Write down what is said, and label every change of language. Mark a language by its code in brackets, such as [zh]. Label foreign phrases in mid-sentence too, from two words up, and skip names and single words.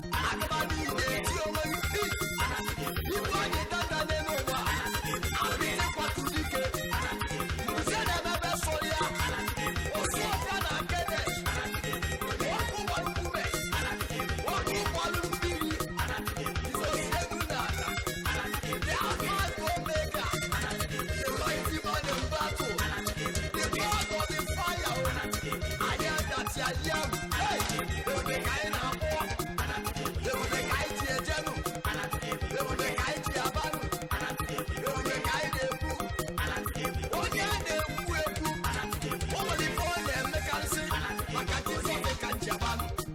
[ig] Agaba gị na-eti onwe gị. Igwe anyị dada n'elu ụwa. Apịtị kwatu dike. Nze na-emebe sọ ya. Osi ọka na akede. Ọkụ gbalụ nkume. Ọkụ gbalụ mmiri. Jizọs egwu na ala. [en] The Alpha and Omega. The mighty man in battle. The God of the fire. I am that I am. Hey! [ig] Ebube ka anyị na-akpọ. Ebube ka anyị ji ejenu. Ebube ka anyị ji abanụ. Ebube ka anyị na-ekwu. Onye a na-ekwu ekwu. O nwere ife ọ na-emekarịsị. Maka Jizọs ka m ji abanụ.